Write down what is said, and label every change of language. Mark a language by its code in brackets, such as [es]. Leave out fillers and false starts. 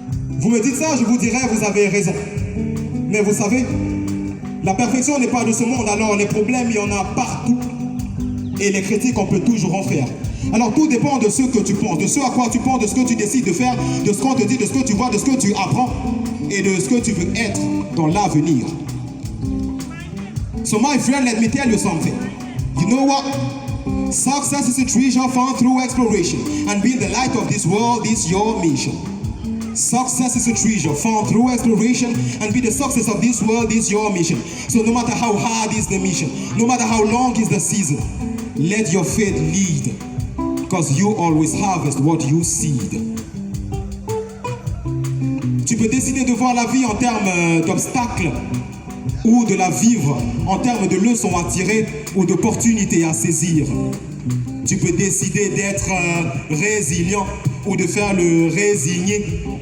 [fr] Vous me dites ça, je vous dirais, vous avez raison. Mais vous savez, la perfection n'est pas de ce monde, alors les problèmes, il y en a partout. Et les critiques, on peut toujours en faire. Alors tout dépend de ce que tu penses, de ce à quoi tu penses, de ce que tu décides de faire, de ce qu'on te dit, de ce que tu vois, de ce que tu apprends et de ce que tu veux être dans l'avenir. [en] So my friend, let me tell you something. You know what? Success is a treasure found through exploration, and being the light of this world is your mission. Success is a treasure found through exploration, and be the success of this world is your mission. So no matter how hard is the mission, no matter how long is the season, let your faith lead, because you always harvest what you seed. [fr] Tu peux décider de voir la vie en termes d'obstacles ou de la vivre en termes de leçons à tirer ou d'opportunités à saisir. Tu peux décider d'être résilient ou de faire le résigné.